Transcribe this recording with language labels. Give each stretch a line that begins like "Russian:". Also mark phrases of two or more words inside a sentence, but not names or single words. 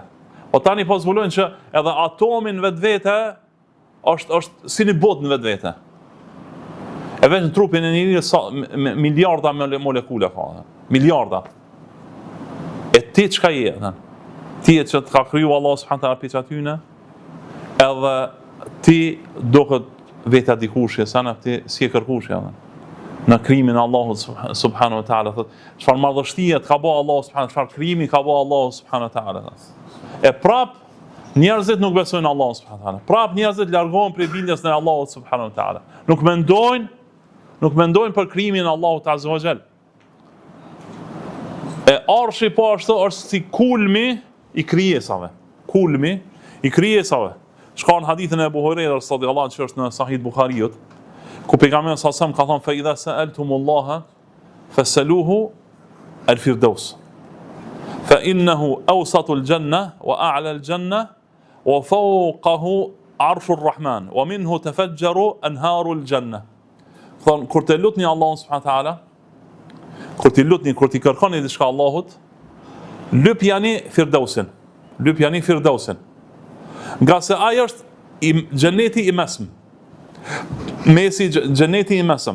Albanian: O tani po zbulojnë që edhe atomin vetvete është si një botë në vetvete. E veç në trupin e njerëzit miliarda molekule ka. Miliarda. E ti çka je? Ti që të ka kriju Allah
Arabic: سبحانه وتعالى
Albanian: për atyne, edhe ti duhet veta dikushje, sana ti si e kërkushje. Në krijimin e Allahut
Arabic: سبحانه وتعالى,
Albanian: çfarë madhështie ka bëu Allahu subhanahu, çfarë krijimi ka bëu Allahu
Arabic: سبحانه وتعالى.
Albanian: E prap njerëzit nuk besojnë Allahun
Arabic: سبحانه وتعالى.
Albanian: Prap njerëzit largohen prej bindjes në Allahut
Arabic: سبحانه وتعالى.
Albanian: Nuk mendojnë për krijimin e Allahut
Arabic: عز وجل.
Albanian: E arshi po ashtu është si kulmi i krijesave. Kulmi i krijesave. Shka në hadithën e Abu Hurairës
Arabic: رضي الله عنه
Albanian: që është në Sahih Buhariut, ku pejgamberi
Arabic: صلى الله عليه وسلم
Albanian: ka thënë
Arabic: فإذا سألتم الله فاسألوه الفردوس فإنه أوسط الجنة وأعلى الجنة وفوقه عرش الرحمن ومنه تفجر أنهار الجنة.
Albanian: Thon kur të lutni Allahun
Arabic: سبحانه وتعالى,
Albanian: kur ti kërkoni diçka Allahut, lypjani Firdausin. Lypjani Firdausin. Nga se ai është xheneti i mesëm. Mesi xheneti i mesëm.